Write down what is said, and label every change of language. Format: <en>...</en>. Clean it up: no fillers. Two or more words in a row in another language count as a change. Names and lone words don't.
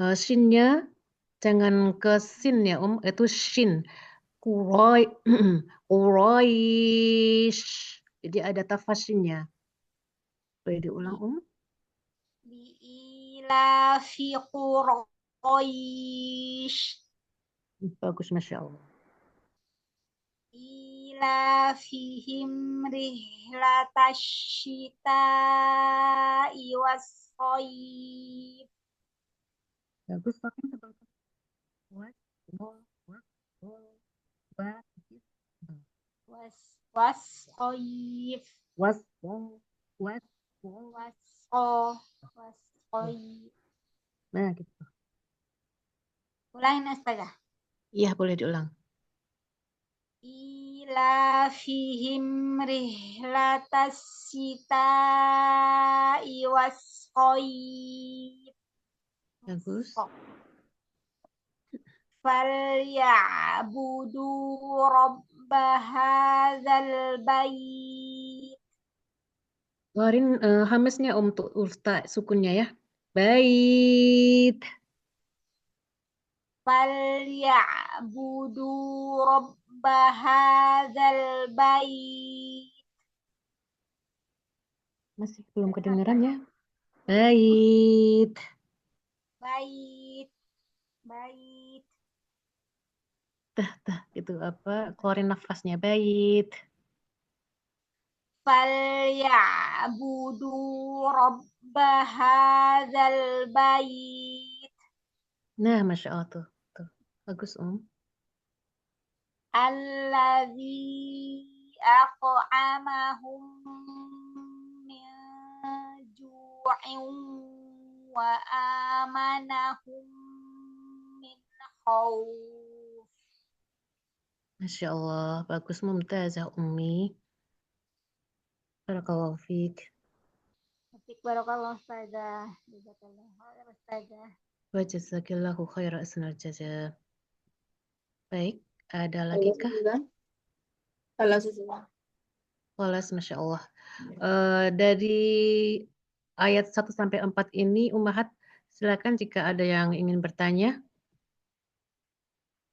<id>Shin-nya jangan ke sin ya itu shin. Quraish. Jadi ada tafasinnya. Boleh diulang</id> <ar>لإيلاف قريش.</ar> <id>Bagus,</id> <ar>ما شاء الله. إيلافهم رحلة الشتاء والصيف.</ar> <id>Bagus, pakai tebal.</id> <ar>والصيف.</ar> <id>Nah, gitu. Ulangin Astaga. Iya, boleh diulang.</id> <ar>إيلافهم رحلة الشتاء والصيف.</ar> <id>Bagus.</id> <ar>فليعبدوا رب هذا البيت.</ar> <id>Keluarin hamesnya untuk ulta sukunnya ya. Bait.</id> <ar>فليعبدوا رب هذا البيت.</ar> <id>Masih belum kedengaran ya. Bait. Bait. Bait. Itu apa? Keluarin nafasnya. Bait.</id> <ar>فليعبدوا رب هذا البيت.</ar> <id>Nah,</id> <ar>ما شاء الله</ar> <id>tuh. Bagus,</id> <ar>الذي أطعمهم من جوع وآمنهم من خوف. ما شاء الله.</ar> <id>Bagus, mumtazah Umi.</id> <ar>بارك الله فيك. بارك الله أستاذة. جزاك الله أستاذة. وجزاكِ الله خيرا أحسن الجزاء.</ar> <id>Baik, ada lagi kah? Walas,</id> <ar>ما شاء الله.</ar> <id>Dari ayat 1 sampai 4 ini, Ummahat, silakan jika ada yang ingin bertanya.</id>